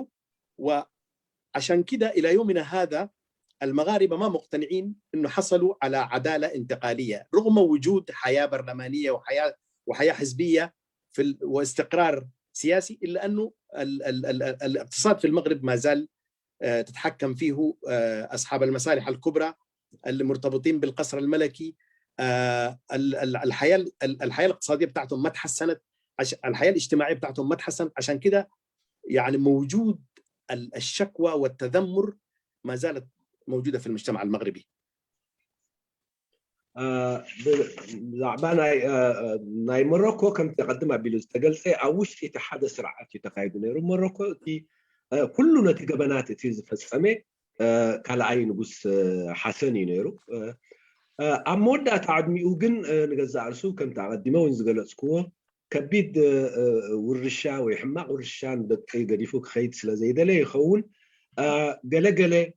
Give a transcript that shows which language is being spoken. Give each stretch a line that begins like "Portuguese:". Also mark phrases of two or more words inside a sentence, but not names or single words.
Arabic: وعشان كده إلى يومنا هذا المغاربة ما مقتنعين أنه حصلوا على عدالة انتقالية رغم وجود حياة برلمانية وحياة حزبية واستقرار سياسي، إلا أنه الاقتصاد في المغرب ما زال تتحكم فيه أصحاب المصالح الكبرى اللي مرتبطين بالقصر الملكي. الحياة الاقتصادية بتاعتهم ما تحسنت، الحياة الاجتماعية بتاعتهم ما تحسنت. عشان كده يعني موجود الشكوى والتذمر ما زالت موجودة في المجتمع المغربي.
Tigrinya: ብዛዕባ ናይ ሞሮኮ ከም ተቀድም ኣቢሉ ዝተገልጸ ኣብ ውሽጢ እቲ ሓደ ስርዓት እዩ ተካይዱ ነይሩ። ሞሮኮ እቲ ኩሉ ነቲ ገበናት እቲ ዝፈጸመ ካልኣይ ንጉስ ሓሰን እዩ ነይሩ። ኣብ መወዳእታ ዕድሚኡ ግን ንገዛእ ርእሱ ከም ተቐዲመ እውን ዝገለጽክዎ ከቢድ ውርሻ ወይ ሕማቕ ውርሻ ንደቂ ገዲፉ ክኸይድ ስለ ዘይደለ ይኸውን ገለገለ